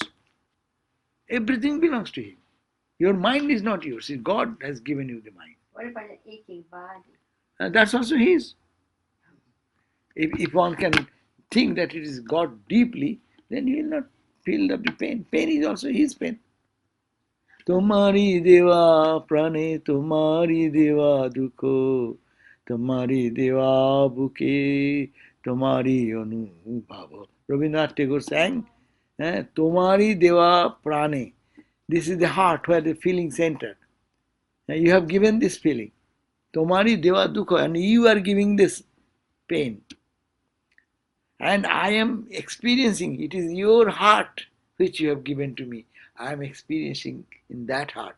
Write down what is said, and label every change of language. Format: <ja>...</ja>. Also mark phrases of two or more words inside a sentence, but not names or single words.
<en>Everything belongs to Him. Your mind is not yours. God has given you the mind. What about an aching body? That's also His. If one can think that it is God deeply, then He will not feel the pain. Pain is also His pain.</en> <bn>তোমারি দেওয়া প্রাণে, তোমারি দেওয়া দুখ, তোমারি দেওয়া বুকে, তোমারি অনুভব.</bn> <en>Rabindranath Tagore sang,</en> <bn>তোমারি দেওয়া প্রাণে.</bn> <en>This is the heart where the feeling center. You have given this feeling.</en> <bn>তোমারি দেওয়া দুখ,</bn> <en>and you are giving this pain. And I am experiencing, it is your heart which you have given to me. I am experiencing in that heart.</en>